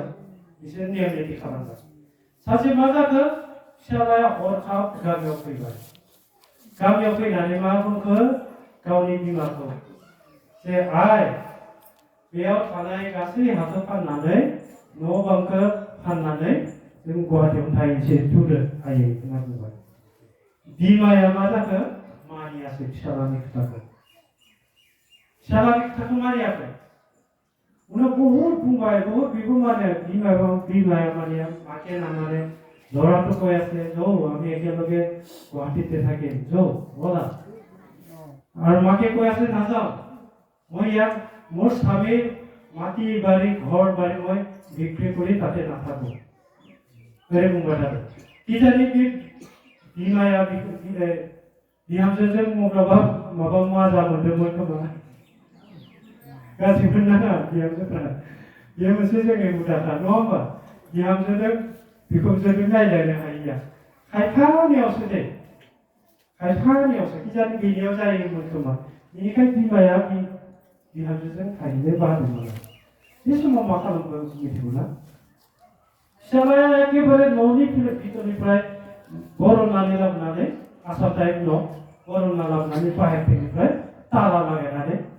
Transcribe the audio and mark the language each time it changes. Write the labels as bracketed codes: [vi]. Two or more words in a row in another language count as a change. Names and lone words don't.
[brx] बिसोर नेम निथि खालामबाय सासे मा जाखो फिसालाया हरखाब गामियाव फैबाय गामियाव फैनानै मा बुंखो गावनि बिमाखौ जे आइ बेयाव थानाय गासै हाखौ फाननानै न' बांखौ फाननानै जों गुवाहाटियाव थाहैनोसै थुदो आयै होनना बुंबाय बिमाया मा जाखो मानियासै फिसालानि खोथाखौ मानियाखै उनाव बहुत बुंबाय बहुत बेबो माने बिमाया माने माके ना माने [as] ল'ৰাটো কৈ আছে যাও আমি একেলগে গুৱাহাটীতে থাকিম যাও বলা আৰু মাকে কৈ আছে নাযাওঁ মই ইয়াত মোৰ স্বামীৰ মাটি বাৰী ঘৰ বাৰী মই বিক্ৰী কৰি তাতে নাথাকো ओरै [brx] बुंबाय थादों किजानि बे बिमाया बिहामजोजों माबा माजा मोनदोंमोन खोमा गाज्रि मोननाङा बिहामजोफ्रा बेयो मोनसे जोंनि हुदाखा नङा होमबा बिहामजोजों बिखुनजोजों नायलायनो हायिया खायफानियावसो दे खायफानियावसो किजानि बेनियाव जायोमोन खोमा बेनिखायनो बिमाया बिहामजोजों थाहैनो बादोंमोन बे समाव मा खालामखो मिथिगौना फिसालाया एखेबारे न'नि भितरनिफ्राय बरननानै लाबोनानै आसाम टाइप न' बरनना लाबोनानै बाहेरनिफ्राय ताला लागायनानै